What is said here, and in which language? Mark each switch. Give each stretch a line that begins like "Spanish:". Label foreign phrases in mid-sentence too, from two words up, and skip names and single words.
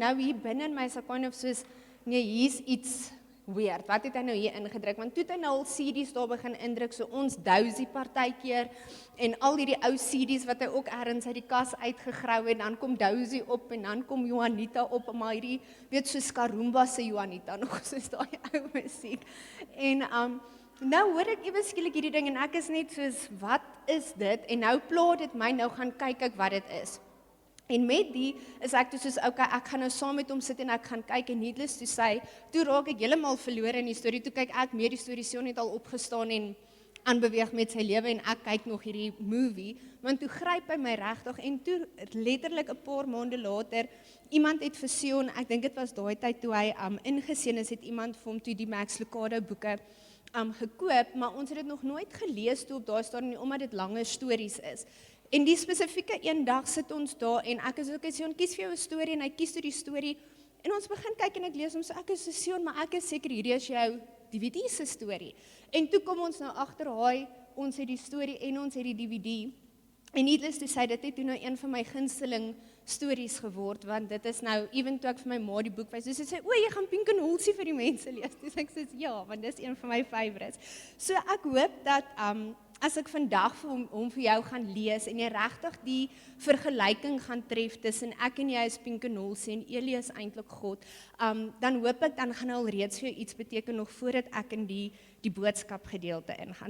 Afrikaans: nou hier binne in my is
English: kind of
Afrikaans: soos, nee, hier's iets weird, wat het hy nou hier ingedruk, want toe het hy nou al CD's daar begin indruk, so ons Dousie partykeer, en al hierdie ou CD's wat hy ook ergens uit die kas uitgegrou het, dan kom Dousie op, en dan kom Juanita op, maar hierdie, weet soos Karumba se Juanita, nog soos daai ou musiek, en nou hoor ek ewe skielik hierdie ding, en ek is net soos, wat is dit, en nou pla dit my, nou gaan kyk ek wat dit is. En met die is ek toe soos, okay, ek gaan nou saam met hom sit en ek gaan kyk en
English: needless to say,
Afrikaans: toe raak ek heeltemal verlore in die storie, toe kyk ek meer die storie, Sion het al opgestaan en aanbeweeg met sy lewe en ek kyk nog hierdie movie, want toe gryp hy my regtig en toe letterlik 'n paar maande later, iemand het vir Sion, ek dink dit was daai tyd toe hy ingeseën is, het iemand vir hom toe die Max Lucado boeke gekoop, maar ons het dit nog nooit gelees toe op daai stadium nie, omdat dit langer stories is. En die spesifieke een dag sit ons daar en ek is ook Sion, kies vir jou 'n storie en hy kies toe die storie en ons begin kyk en ek lees hom so ek is so Sion, maar ek is seker hierdie is jou DVD se storie. En toe kom ons nou agter ons het die storie en ons het die DVD.
English: En needless to say,
Afrikaans: dit het toe nou een van my gunsteling stories geword, want dit is nou, even toe ek vir my ma die boek wys, so sy sê, o, jy gaan Pink en Halsey vir die mense lees. Dus ek sê, ja, want dit is een van my favorites. So ek hoop dat, as ek vandag hom vir jou gaan lees, en jy regtig die vergelyking gaan tref tussen ek en jy is Pink en Halsey en Eli is eintlik God, dan hoop ek, dan gaan hy al reeds vir jou iets beteken nog voordat ek in die boodskap gedeelte ingaan.